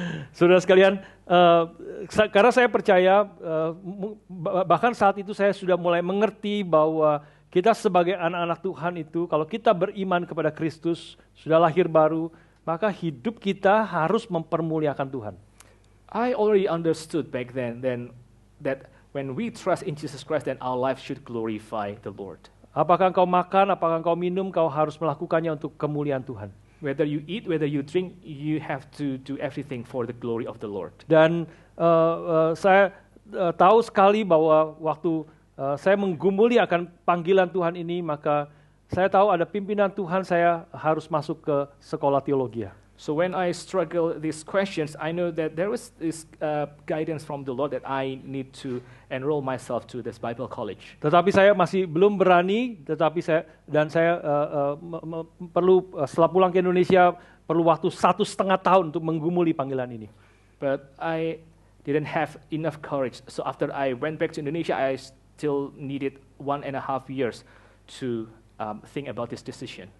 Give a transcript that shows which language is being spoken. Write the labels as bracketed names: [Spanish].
[Indonesian] Saudara sekalian, karena saya percaya, bahkan saat itu saya sudah mulai mengerti bahwa kita sebagai anak-anak Tuhan itu, kalau kita beriman kepada Kristus, sudah lahir baru, maka hidup kita harus mempermuliakan Tuhan. [English] I already understood back then that when we trust in Jesus Christ, then our life should glorify the Lord. [Indonesian] Apakah engkau makan, apakah engkau minum, kau harus melakukannya untuk kemuliaan Tuhan. [English] Whether you eat, whether you drink, you have to do everything for the glory of the Lord. [Indonesian] Dan saya tahu sekali bahwa waktu saya menggumuli akan panggilan Tuhan ini, maka saya tahu ada pimpinan Tuhan, saya harus masuk ke sekolah teologi. [English] So when I struggle these questions, I know that there was this guidance from the Lord that I need to enroll myself to this Bible college. [Indonesian] Tetapi saya masih belum berani, saya perlu setelah pulang ke Indonesia perlu waktu 1,5 tahun untuk menggumuli panggilan ini. [English] But I didn't have enough courage. So after I went back to Indonesia, I still needed 1.5 years to think about this decision.